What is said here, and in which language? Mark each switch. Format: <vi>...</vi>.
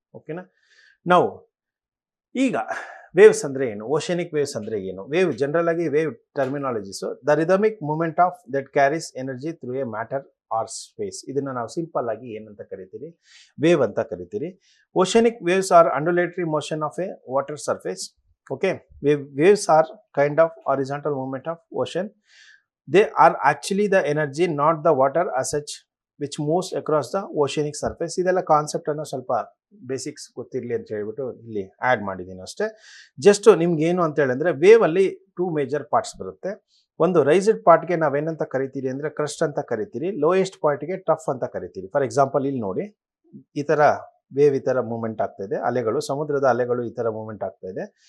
<en>ಓಕೆನಾ,</en> <kn>ನಾವು ಈಗ ವೇವ್ಸ್ ಅಂದರೆ ಏನು,</kn> <en>Oceanic waves ಅಂದರೆ ಏನು, wave general ಆಗಿ wave terminologies the rhythmic movement of that carries energy through a matter or space.</en> <kn>ಇದನ್ನು ನಾವು ಸಿಂಪಲ್ ಆಗಿ ಏನಂತ ಕರಿತೀರಿ, ವೇವ್ ಅಂತ ಕರಿತೀರಿ.</kn> <en>Oceanic waves are undulatory motion of a water surface. Okay, waves are kind of horizontal movement of ocean. They are actually the energy, not the water as such, which moves across the oceanic surface.</en> <kn>ಇದೆಲ್ಲ concept ಅನ್ನು ಸ್ವಲ್ಪ basics ಗೊತ್ತಿರಲಿ ಅಂತ ಹೇಳ್ಬಿಟ್ಟು ಇಲ್ಲಿ add ಮಾಡಿದ್ದೀನಿ ಅಷ್ಟೇ. Just ನಿಮ್ಗೆ ಏನು ಅಂತ ಹೇಳಿದ್ರೆ ವೇವ್ ಅಲ್ಲಿ 2 ಮೇಜರ್ ಪಾರ್ಟ್ಸ್ ಬರುತ್ತೆ. ಒಂದು ರೈಸ್ಡ್ ಪಾರ್ಟ್ಗೆ ನಾವೇನಂತ ಕರಿತೀರಿ ಅಂದರೆ ಕ್ರಸ್ಟ್ ಅಂತ ಕರಿತೀರಿ, ಲೋಯೆಸ್ಟ್ ಪಾರ್ಟ್ಗೆ ಟಫ್ ಅಂತ ಕರಿತೀರಿ. ಫಾರ್ ಎಕ್ಸಾಂಪಲ್ ಇಲ್ಲಿ ನೋಡಿ, ಈ ಥರ ವೇವ್ ಈ ಥರ ಮೂವ್ಮೆಂಟ್ ಆಗ್ತಾ ಇದೆ, ಅಲೆಗಳು ಸಮುದ್ರದ ಅಲೆಗಳು ಈ ಥರ ಮೂವ್ಮೆಂಟ್ ಆಗ್ತಾ ಇದೆ.</kn>